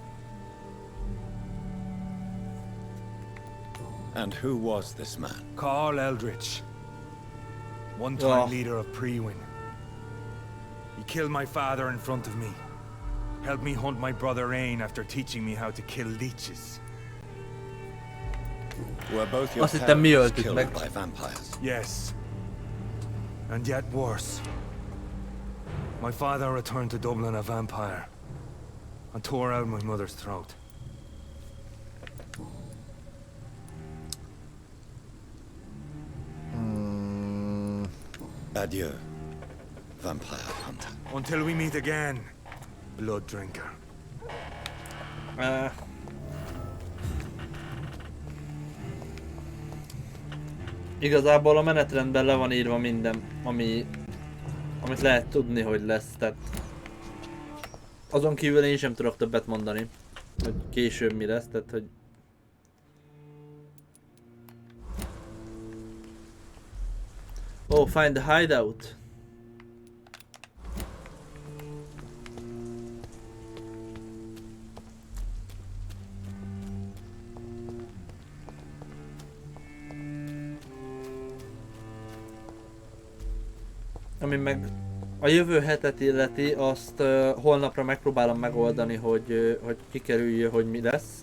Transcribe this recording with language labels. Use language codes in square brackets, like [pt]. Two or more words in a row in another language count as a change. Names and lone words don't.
[en] And who was this man? Carl Eldritch. One-time leader of Prewin. He killed my father in front of me. Helped me hunt my brother Ain after teaching me how to kill leeches. Were both your [hu] Azt hittem mi [en] parents [hu] öltük [en] killed [hu] meg. [en] by vampires? Yes. And yet worse. My father returned to Dublin a vampire and tore out my mother's throat. Adieu, Vampire Hunter. Until we meet again, blood drinker. [hu] Igazából a menetrendben le van írva minden, amit lehet tudni, hogy lesz, tehát azon kívül én sem tudok többet mondani, hogy később mi lesz, tehát hogy oh, [en] find the hideout. [hu] Ami meg a jövő hetet illeti, azt holnapra megpróbálom megoldani, hogy kikerüljön, hogy mi lesz.